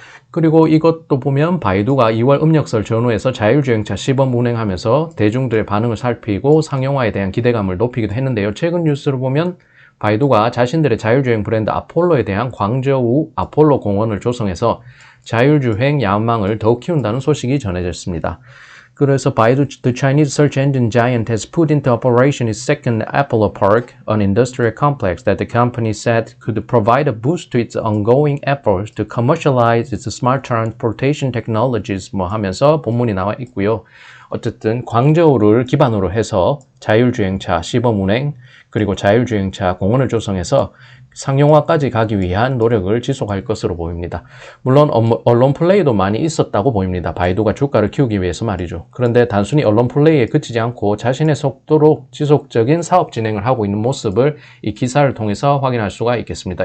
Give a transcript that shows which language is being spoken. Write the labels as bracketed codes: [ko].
[ko] 그리고 이것도 보면 바이두가 2월 음력설 전후에서 자율주행차 시범 운행하면서 대중들의 반응을 살피고 상용화에 대한 기대감을 높이기도 했는데요. 최근 뉴스를 보면 바이두가 자신들의 자율주행 브랜드 아폴로에 대한 광저우 아폴로 공원을 조성해서 자율주행 야망을 더욱 키운다는 소식이 전해졌습니다. 그래서 바이두, [en] the Chinese search engine giant has put into operation its second Apollo Park, an industrial complex that the company said could provide a boost to its ongoing efforts to commercialize its smart transportation technologies [ko] 하면서 본문이 나와 있고요. 어쨌든 광저우를 기반으로 해서 자율주행차 시범 운행 그리고 자율주행차 공원을 조성해서 상용화까지 가기 위한 노력을 지속할 것으로 보입니다. 물론 언론 플레이도 많이 있었다고 보입니다. 바이두가 주가를 키우기 위해서 말이죠. 그런데 단순히 언론 플레이에 그치지 않고 자신의 속도로 지속적인 사업 진행을 하고 있는 모습을 이 기사를 통해서 확인할 수가 있겠습니다.